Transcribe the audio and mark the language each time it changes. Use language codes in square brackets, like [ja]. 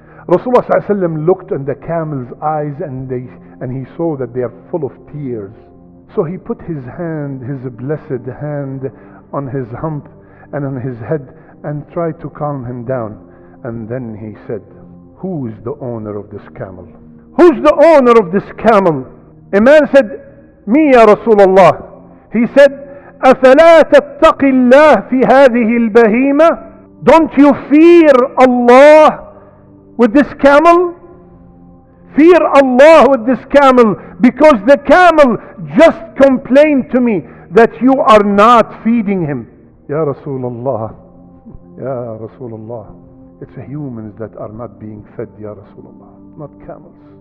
[en] Rasulullah sallallahu alayhi wasallam looked in the camel's eyes and he saw that they are full of tears. So he put his hand, his blessed hand, on his hump and on his head and tried to calm him down. And then he said, who is the owner of this camel? Who's the owner of this camel? A man said, me ya Rasulullah. He said, [ar] أفلا تتقي الله في هذه البهيمة? [en] Don't you fear Allah with this camel? Fear Allah with this camel, because the camel just complained to me that you are not feeding him. Ya Rasulullah, Ya Rasulullah, it's humans that are not being fed, Ya Rasulullah, not camels.